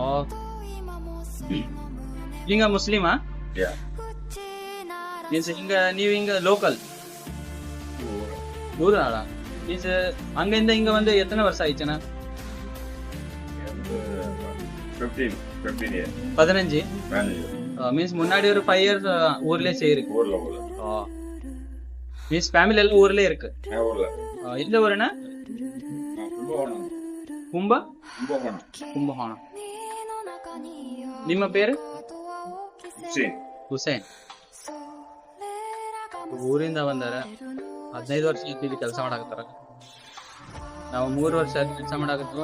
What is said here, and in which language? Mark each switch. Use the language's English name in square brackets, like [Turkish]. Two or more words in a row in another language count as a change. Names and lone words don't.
[Kannada] ಹಿಂಗ ಮುಸ್ಲಿಮಾ? ಮೀನ್ಸ್ ಹಿಂಗ ನೀವ್ ಹಿಂಗ ಲೋಕಲ್ ಊರ ಆಳ ಮೀನ್ಸ್ ಹಂಗಿಂದ ಹಿಂಗ ಒಂದು ಎತ್ತನೇ ವರ್ಷ ಆಯ್ತನ? 15. [Tamil] ಮೀನ್ಸ್ முன்னாடி ஒரு 5 years ஊர்லயே செய்யிருக்கு. மீன்ஸ் ஃபேமிலி எல்லாம் ஊர்லயே இருக்கு. எந்த ஊருன்னா? ಕುಂಭಕೋಣ. [Kannada] ನಿಮ್ಮ ಪೇರು? ಹುಸೇನ್. ಊರಿಂದ ಬಂದಾರ. 15 ವರ್ಷ ಇಲ್ಲಿ ಕೆಲಸ ಮಾಡಾಕತ್ತಾರ. ನಾವು 3 ವರ್ಷ ಕೆಲಸ ಮಾಡಾಕತ್ತೀವಿ.